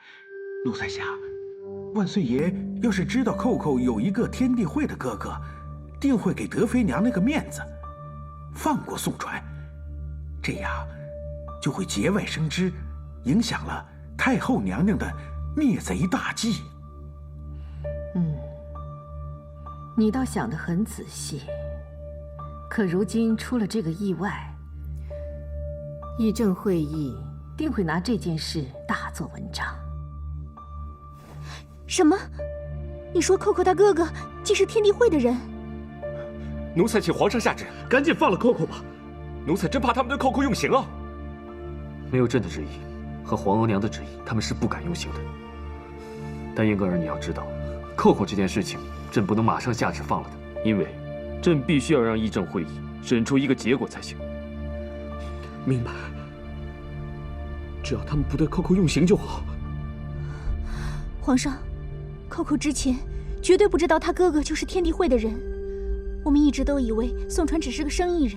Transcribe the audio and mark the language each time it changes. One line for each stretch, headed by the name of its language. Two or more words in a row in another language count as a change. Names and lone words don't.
Chinese: 奴才想，萬歲爺要是知道寇寇有一個天地會的哥哥，定會給德妃娘娘個面子，放過宋傳，這樣就會節外生枝，影響了太后娘娘的滅賊大計。你倒想得很仔細，可如今出了這個意外，議政會議定會拿這件事大做文章。什麼？你說寇寇他哥哥既是天地會的人？奴才請皇上下旨，趕緊放了寇寇吧。奴才真怕他們對寇寇用刑啊！沒有朕的旨意和皇額娘的旨意，他們是不敢用刑的。但英格爾，你要知道，寇寇這件事情，朕不能馬上下旨放了他，因為朕必須要讓議政會議審出一個結果才行。明白。只要他們不對寇寇用刑就好。皇上，寇寇之前絕對不知道他哥哥就是天地會的人，我們一直都以為宋傳只是個生意人。